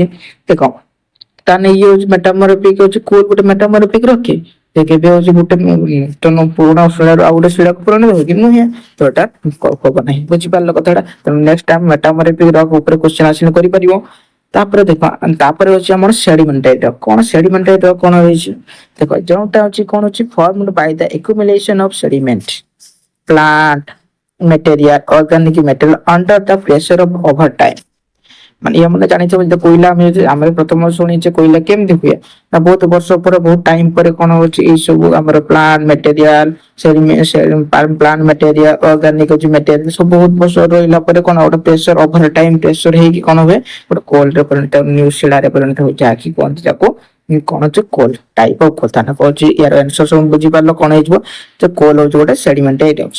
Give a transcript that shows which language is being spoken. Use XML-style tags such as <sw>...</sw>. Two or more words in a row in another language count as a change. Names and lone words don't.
<or>ଦେଖ ତାହେଲେ ଇଏ ହଉଛି ମେଟାମରଫିକ ହଉଛି କୋଉ ଗୋଟେ ମେଟାମରଫିକ ରଖେ କେବେ ହଉଛି ଗୋଟେ ନୂତନ ପୁରୁଣା ଶିଳାରୁ ଆଉ ଗୋଟେ ଶିଳାକୁ ପରିଣତ ହୁଏ କି ନୁହେଁ ତ ଏଟା ହବ ନାହିଁ। ବୁଝିପାରିଲ କଥାଟା। ତେଣୁ</or> <en>next time metamorphic rock</en> <or>ଉପରେ କ୍ୱେଶ୍ଚନ ଆସିଲେ କରିପାରିବ। ତାପରେ ଦେଖ ତାପରେ ହଉଛି ଆମର</or> <en>sedimentary rock. କଣ sedimentary rock</en> <or>କଣ ହେଇଛି ଦେଖ ଯୋଉଟା ହଉଛି କଣ ହଉଛି</or> <en>formed by the accumulation of sediment plant material organic material under the pressure of over time।</en> <or>ମାନେ ଇଏ ମାନେ ଜାଣିଥିବ ଯେ କୋଇଲା ଆମେ ପ୍ରଥମ ଶୁଣିଛେ କୋଇଲା କେମିତି ହୁଏ ନା ବହୁତ ବର୍ଷ ପରେ ବହୁତ ଟାଇମ ପରେ କଣ ହଉଛି ଏଇ ସବୁ ଆମର</or> <en>plant material plant material organic material</en> <or>ସବୁ ବହୁତ ବର୍ଷ ରହିଲା ପରେ କଣ ଗୋଟେ</or> <en>pressure over time pressure</en> <or>ହେଇକି କଣ ହୁଏ ଗୋଟେ କୋଲରେ ପରିଣତ ନ୍ୟୁ ଶିଳାରେ ପରିଣତ ହଉଛି ଯାହାକି କୁହନ୍ତି ତାକୁ କଣ ହଉଛି</or> <en>coal type of</en> <or>କଥା ନା କହୁଛି ୟାର ଆନ୍ସର ସବୁ ବୁଝିପାରିଲ କଣ ହେଇଯିବ ଯେ କୋଲ ହଉଛି ଗୋଟେ</or> <en>sedimentary rocks.</en>